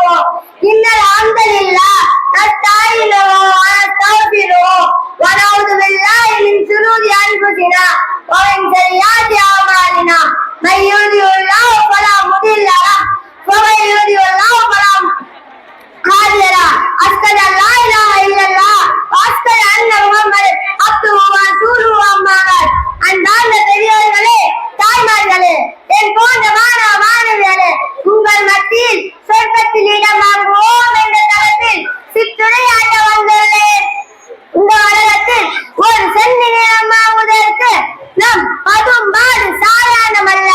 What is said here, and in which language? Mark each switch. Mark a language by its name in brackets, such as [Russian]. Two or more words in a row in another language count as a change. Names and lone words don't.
[Arabic] إن الحمد لله نستعينه ونستغفره ونعوذ بالله من شرور أنفسنا ومن سيئات أعمالنا من يهده الله فلا مضل له ومن يضلل الله فلا هادي له. أشهد أن لا إله إلا الله وأشهد أن محمدا عبده ورسوله. أما بعد. [Tamil] அன்பார்ந்த பெரியவர்களே, தாய்மார்களே, என் போன்ற மாணவ மாணவிகளே, உங்கள் மத்தியில் சொர்க்கத்தில் இடம் வாங்குவோம் என்ற தளத்தில் சிற்றுரையாற்ற வந்துள்ளேன். இந்த உலகத்தில் ஒரு சென்னி நிலம் வாங்குவதற்கு நம் பதும்பாடு சாதாரணமல்ல.